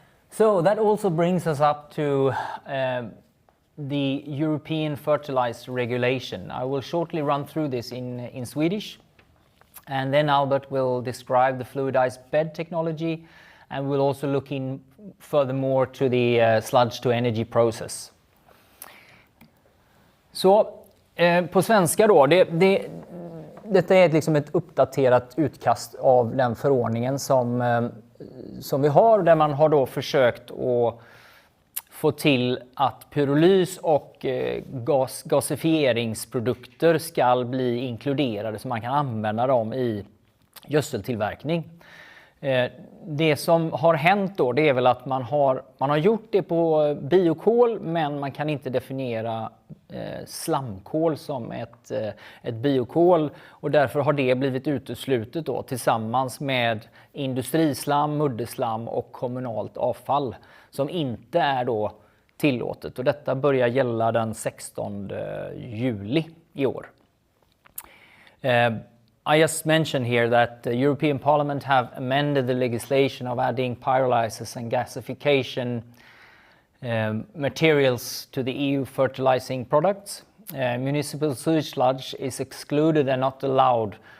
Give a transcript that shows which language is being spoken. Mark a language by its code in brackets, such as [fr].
[en] So that also brings us up to the European fertilizer regulation. I will shortly run through this in Swedish, and then Albert will describe the fluidized bed technology, and we'll also look in furthermore to the sludge to energy process. [sv] Så på svenska då, detta är liksom ett uppdaterat utkast av den förordningen som vi har, där man har då försökt att få till att pyrolys och gasifieringsprodukter ska bli inkluderade så man kan använda dem i gödseltillverkning. Det som har hänt då, det är väl att man har gjort det på biokol, men man kan inte definiera slamkol som ett biokol, och därför har det blivit uteslutet då, tillsammans med industrislam, mudderslam och kommunalt avfall som inte är då tillåtet, och detta börjar gälla den 16 juli i år. [en] I just mentioned here that the European Parliament have amended the legislation of adding pyrolysis and gasification materials to the EU fertilizing products. Municipal sewage sludge is excluded and not allowed.